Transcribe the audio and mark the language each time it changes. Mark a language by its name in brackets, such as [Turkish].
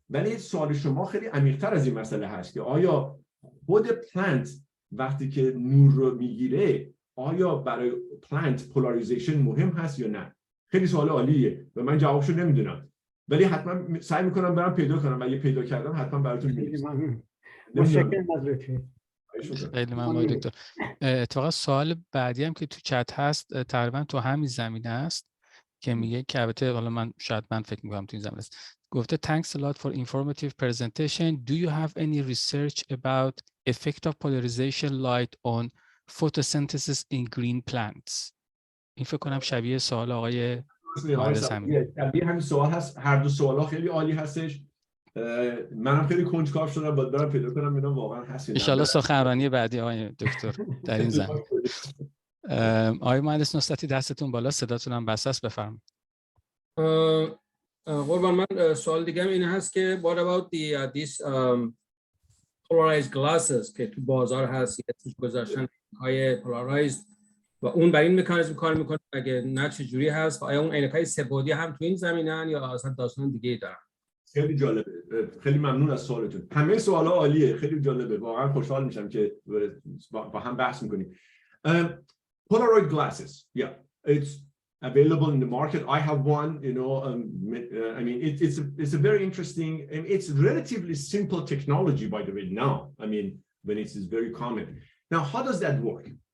[Persian] ولی سوال شما خیلی عمیق‌تر از این مسئله هست که آیا خود پلانت وقتی که نور رو میگیره آیا برای پلانت پولاریزیشن مهم هست یا نه؟ خیلی سوال عالیه و من جوابشو نمیدونم، ولی حتما سعی میکنم برام پیدا کنم و اگه پیدا کردم حتما براتون می‌نویسم. متشکرم از لطفت. خیلی ممنون دکتر. اتفاقا سوال بعدی هم که تو چت هست تقریبا تو همین زمینه است که میگه که البته حالا من فکر میکنم تو این زمینه است. گفته [English] thanks a lot for informative presentation. Do you have any research about effect of polarization light on photosynthesis in green plants؟ [Persian] این فکر کنم شبیه سوال آقای مهندس همین. شبیه همین سوال هست. هر دو سوالا خیلی عالی هستش. منم خیلی کنجکاو شدم باید برم پیدا کنم ببینم واقعا هست یا نه. ان شاء الله سخنرانی بعدی آقای دکتر در این زمینه. آقای مهندس نصرتی دستتون بالا، صداتون هم بسته است، بفرمایید. قربان من سوال دیگه این هست که [English] what about these polarized glasses [Persian] که تو بازار هست یا توش گذاشتن های polarized و اون بر این مکانیزم کار میکنه، اگه نه چه جوری هست و آیا اون عینک‌های سه‌بعدی هم تو این زمینه‌ان یا اصلا داستان دیگه‌ای دارن؟ خیلی جالبه. خیلی ممنون از سوالتون. همه سوالا عالیه، خیلی جالبه. واقعا خوشحال میشم که با هم بحث میکنیم. [English] Polaroid glasses, yeah, it's available in the market. I have one, you know. I mean, it's a very interesting, and it's relatively simple technology, by the way. Now, I mean, when it is very common. Now, how does that work?